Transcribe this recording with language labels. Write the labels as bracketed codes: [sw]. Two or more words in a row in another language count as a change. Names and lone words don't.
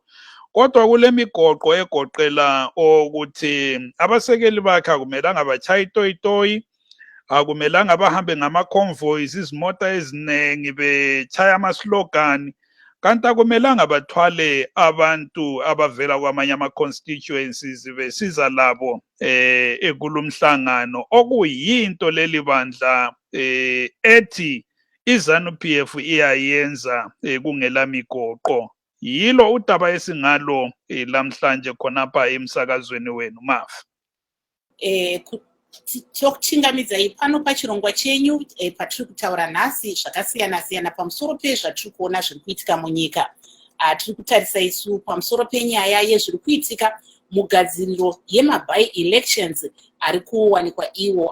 [nd] Kodwa kule migoqo egoqela ukuthi abasekeli bakhe akumelanga bachaye itoyitoyi, akumelanga bahambe ngama-convoys, izimota ezinengi bechaya ama-slogan, kanti akumelanga bathwale abantu abavela kwamanye ama-constituencies besiza labo ekulumhlangano, okuyinto leli bandla ethi iZANU-PF iyayenza kungela migoqo. Yilo udaba esingalo lamhlanje khonapha emsakazweni wenu Marv. [sn] Tokutungamidzai pano pachirongwa chenyu patiri kutaura nhasi zvakasiyana-siyana pamusoro pezvatiri kuona zviri kuitika munyika. Tiri kutarisa isu pamusoro penyaya yezviri kuitika mugadziriro yema-by-elections ari kuwanikwa iwo.